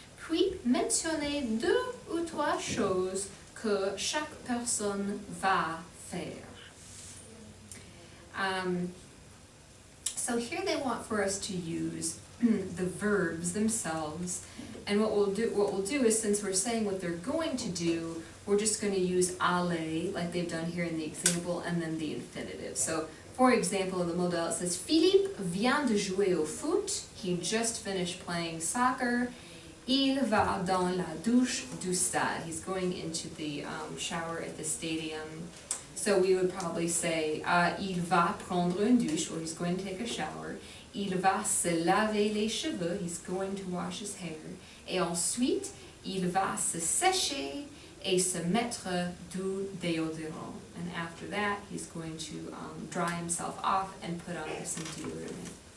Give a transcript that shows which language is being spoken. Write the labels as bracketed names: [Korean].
[French] Puis mentionnez 2 ou 3 choses que chaque personne va faire. [English] So here they want for us to use the verbs themselves, and what we'll do is, since we're saying what they're going to do, we're just going to use aller like they've done here in the example, and then the infinitive. So for example, in the model it says [French] Philippe vient de jouer au foot. [English] He just finished playing soccer. [French] Il va dans la douche du stade. [English] He's going into the shower at the stadium. So we would probably say [French] il va prendre une douche, [English] or he's going to take a shower. [French] Il va se laver les cheveux. [English] He's going to wash his hair. [French] Et ensuite, il va se sécher et se mettre du déodorant. [English] And after that, he's going to dry himself off and put on some deodorant.